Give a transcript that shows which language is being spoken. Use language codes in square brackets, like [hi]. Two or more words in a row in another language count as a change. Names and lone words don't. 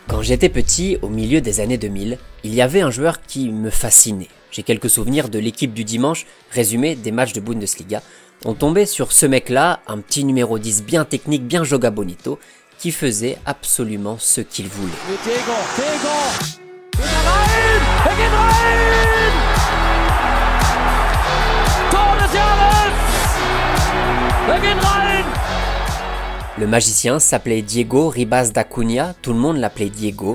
[fr] Quand j'étais petit, au milieu des années 2000, il y avait un joueur qui me fascinait. J'ai quelques souvenirs de l'équipe du dimanche, résumé des matchs de Bundesliga. On tombait sur ce mec-là, un petit numéro 10 bien technique, bien [pt] joga bonito, [fr] qui faisait absolument ce qu'il voulait. Le magicien s'appelait Diego Ribas da Cunha, tout le monde l'appelait Diego.